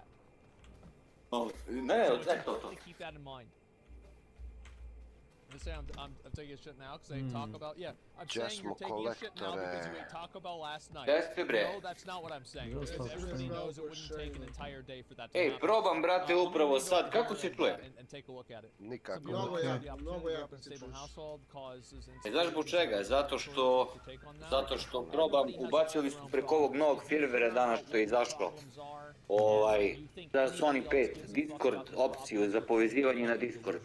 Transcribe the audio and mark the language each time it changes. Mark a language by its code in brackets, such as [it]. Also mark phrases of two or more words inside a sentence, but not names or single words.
[en] Oh, So it's important to keep that in mind. I'm just saying I'm taking a shit now because I talk about, yeah, I'm saying you're taking a shit now because you ate Taco Bell last night. No, that's not what I'm saying. Because everybody knows it wouldn't take an entire day for that to happen. [sr] probam, brate, upravo sad. Kako se čuje? [en] And take a look at it. [sr] Nikako. Mnogo jako se čuješ. Znaš zbog čega? Zato što probam, ubacili su preko ovog novog firmwarea danas što je izašlo. Da Sony 5 Discord opciju za povezivanje na Discord.